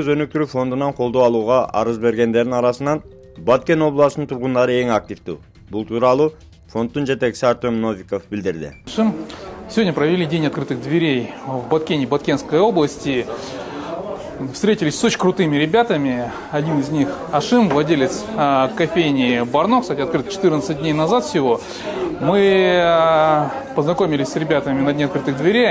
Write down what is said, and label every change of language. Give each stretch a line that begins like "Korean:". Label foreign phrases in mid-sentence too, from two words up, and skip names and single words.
Kyrgyz: өнүктүрүү фондунан колдоо алууга арыз бергендердин арасынан Баткен областынын тургундары эң активдүү. Бул тууралуу фонддун жетекчиси Артем Новиков билдирди.
Russian: Сегодня провели день открытых дверей в Баткене, Баткенской области. Встретились с очень крутыми ребятами. Один из них Ашим, владелец кофейни Барно, кстати, открыт 14 дней назад всего. Мы познакомились с ребятами на дне открытых дверей.